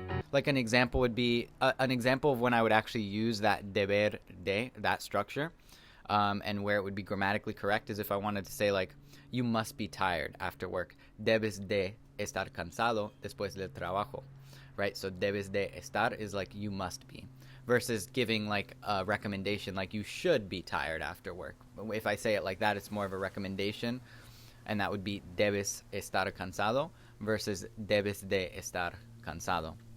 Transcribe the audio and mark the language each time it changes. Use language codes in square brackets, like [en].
[en] Like an example would be, an example of when I would actually use that deber de, that structure, and where it would be grammatically correct is if I wanted to say like, you must be tired after work. [es] Debes de estar cansado después del trabajo, right? [en] So [es] debes de estar [en] is like you must be, versus giving like a recommendation like you should be tired after work. If I say it like that, it's more of a recommendation, and that would be [es] debes estar cansado [en] versus [es] debes de estar cansado.